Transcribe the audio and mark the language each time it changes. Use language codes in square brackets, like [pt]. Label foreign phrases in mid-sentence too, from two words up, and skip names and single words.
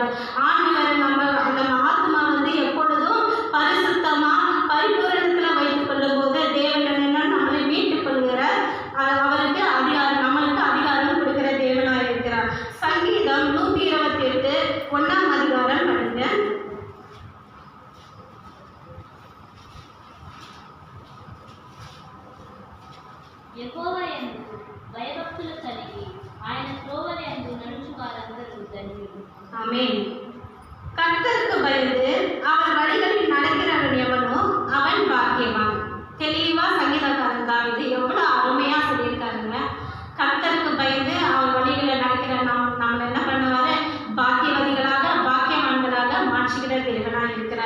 [ta] ஆண்டவரை நம்ம ஆத்மா எப்பொழுதும் பரிசுத்தமா பரிபூரணத்துல வைத்துக் கொள்ளும் போது தேவன் நம்மளை மீட்டுக் கொள்கிற அவருக்கு அதிகாரம், நம்மளுக்கு அதிகாரம் கொடுக்கிற தேவனாக இருக்கிறார். சங்கீதம் 128 1ஆம் அதிகாரம் படிங்க. [te] యెహోవా యందు భయభక్తులు కలిగి ఆయన త్రోవల యందు నడుచు వారందరూ ధన్యులు. [ta] ஆமென். கர்த்தருக்கு பயந்து அவர் வழிகளில் நடக்கிறவன் எவனோ அவன் பாக்கியவான். தெளிவா சங்கீதக்காரன் தாவீது எவ்வளவு அருமையா சொல்லியிருக்காருங்க. கர்த்தருக்கு பயந்து அவர் வழிகளை நடக்கிற நம்மளை என்ன பண்ணுவாரு? பாக்கியவாதிகளாக பாக்கியவான்களாக மாற்றுகிற தேவனாக இருக்கிறார்.